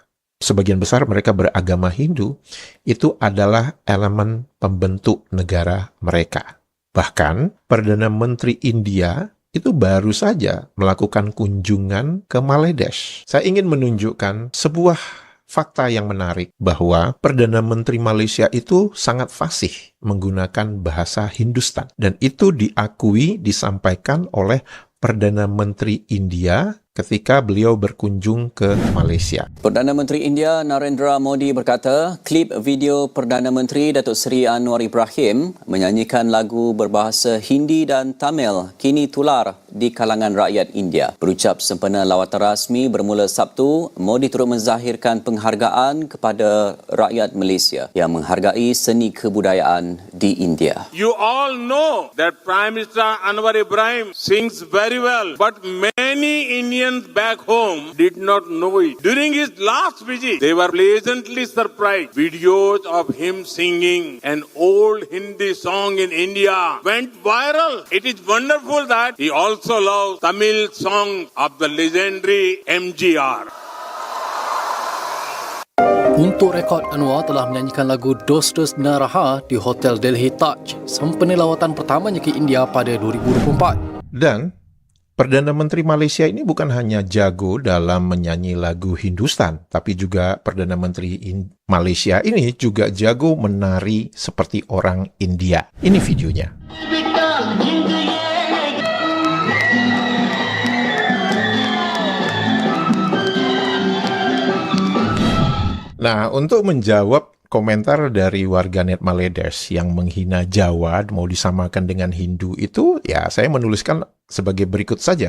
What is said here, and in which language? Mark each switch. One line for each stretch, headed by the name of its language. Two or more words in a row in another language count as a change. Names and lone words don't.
Indonesian: Sebagian besar mereka beragama Hindu, itu adalah elemen pembentuk negara mereka. Bahkan, Perdana Menteri India itu baru saja melakukan kunjungan ke Maledes. Saya ingin menunjukkan sebuah fakta yang menarik bahwa Perdana Menteri Malaysia itu sangat fasih menggunakan bahasa Hindustan. Dan itu disampaikan oleh Perdana Menteri India ketika beliau berkunjung ke Malaysia.
Malay: Perdana Menteri India Narendra Modi berkata, klip video Perdana Menteri Datuk Seri Anwar Ibrahim menyanyikan lagu berbahasa Hindi dan Tamil kini tular di kalangan rakyat India. Berucap sempena lawatan rasmi bermula Sabtu, Modi turut menzahirkan penghargaan kepada rakyat Malaysia yang menghargai seni kebudayaan di India.
English: You all know that Prime Minister Anwar Ibrahim sings very well, but many Indians back home did not know it. During his last visit, they were pleasantly surprised. Videos of him singing an old Hindi song in India went viral. It is wonderful that he also loves Tamil songs of the legendary MGR.
Malay: Untuk rekod, Anwar telah menyanyikan lagu Dos Dos Naraha di Hotel Delhi Taj, sempena lawatan pertamanya ke India pada 2024.
Indonesian: Dan Perdana Menteri Malaysia ini bukan hanya jago dalam menyanyi lagu Hindustan, tapi juga Perdana Menteri Malaysia ini juga jago menari seperti orang India. Ini videonya. Nah, untuk menjawab komentar dari warganet Maledes yang menghina Jawa mau disamakan dengan Hindu itu, ya saya menuliskan sebagai berikut saja.